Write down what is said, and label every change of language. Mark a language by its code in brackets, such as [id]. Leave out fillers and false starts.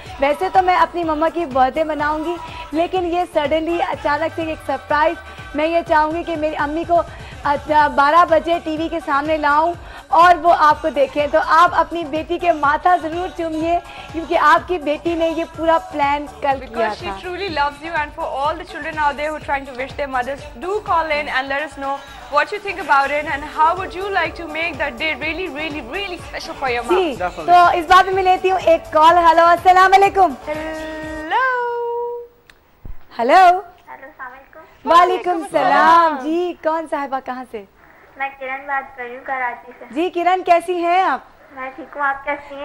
[hi] वैसे तो मैं अपनी मम्मा की बर्थडे मनाऊंगी लेकिन ये सडनली अचानक से एक सरप्राइज, मैं ये चाहूँगी कि मेरी अम्मी को 12 बजे टीवी के सामने लाऊं और वो आपको देखें। तो आप अपनी बेटी के माथा ज़रूर चूमिए क्योंकि आपकी बेटी ने ये पूरा प्लान कल किया था। [en] Because she truly loves you, and for all the children out there who are trying to wish their mothers, do call in and let us know what you think about it and how would you like to make that day really, really, really special for your mom. [hi] जी, तो इस बात में मैं लेती हूँ एक call. Hello अस्सलाम वालेकुम। [en] Hello. [hi] हेलो। वालेकुम सलाम जी। कौन साहिबा कहाँ से? मैं किरण बात कर रही हूँ कराची से। जी किरण, कैसी हैं आप? मैं ठीक हूँ, आप कैसी हैं?